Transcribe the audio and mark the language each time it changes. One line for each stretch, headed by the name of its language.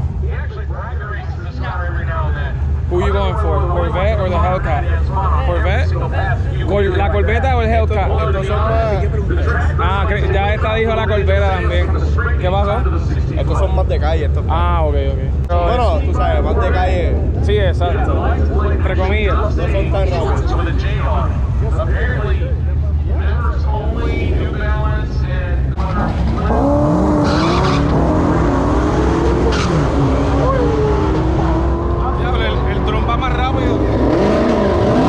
English: He actually races this car every now and then. Who you going for? Corvette or the Hellcat? Corvette?
Spanish: ¿La Corvette o el Hellcat? Estos son ya esta dijo la Corvette también. ¿Qué pasó? Estos son más de calle. Estos. Ok, ok. Bueno, tú sabes, más de calle. Sí, exacto. Entre comillas. No son tan rápidos.
English: With a J on it. Apparently, members only, New Balance, and
Spanish: Diablo, el dron va más rápido.